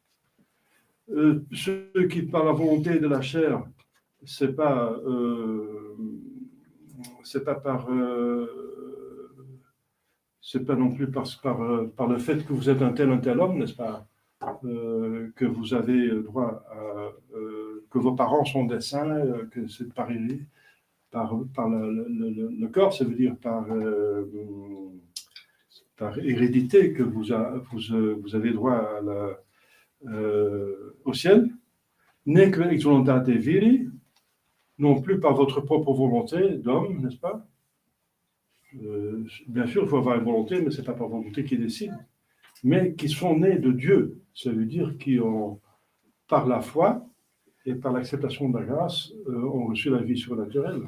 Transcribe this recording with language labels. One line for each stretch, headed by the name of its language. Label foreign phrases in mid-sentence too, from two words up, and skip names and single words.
French: Ceux qui par la volonté de la chair, c'est pas non plus par le fait que vous êtes un tel homme, n'est-ce pas, que vous avez droit à que vos parents sont des saints, que c'est par le corps, ça veut dire par hérédité que vous avez droit au ciel, n'est que
Latin: ex voluntate viri,
French: non plus par votre propre volonté d'homme, n'est-ce pas? Bien sûr, il faut avoir une volonté, mais ce n'est pas par volonté qui décide. mais qui sont nés de Dieu. Ça veut dire qui ont, par la foi et par l'acceptation de la grâce, ont reçu la vie surnaturelle.